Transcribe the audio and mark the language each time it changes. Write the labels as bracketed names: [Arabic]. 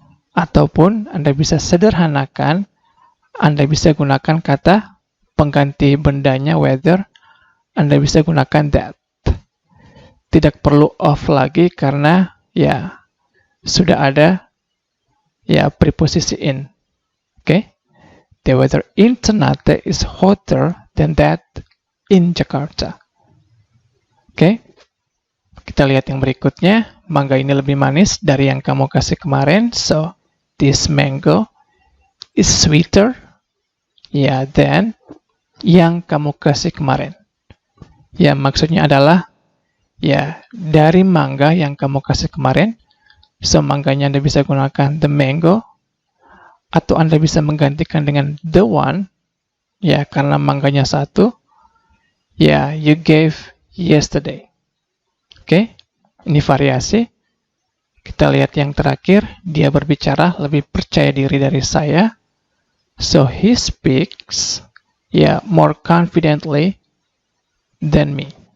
[Indonesian] Ataupun Anda bisa sederhanakan, Anda bisa gunakan kata pengganti bendanya weather, Anda bisa gunakan that. Tidak perlu of lagi karena sudah ada preposisi in. Oke? [English] The weather in Ternate is hotter than that in Jakarta. [Indonesian] Oke? Kita lihat yang berikutnya. Mangga ini lebih manis dari yang kamu kasih kemarin. [English] So, this mango is sweeter than [Indonesian] yang kamu kasih kemarin. Maksudnya adalah dari mangga yang kamu kasih kemarin. So, mangganya Anda bisa gunakan the mango. Atau Anda bisa menggantikan dengan the one. Karena mangganya satu. [English] You gave yesterday. [Indonesian] Oke? Ini variasi. Kita lihat yang terakhir. Dia berbicara lebih percaya diri dari saya. [English] So, he speaks more confidently than me.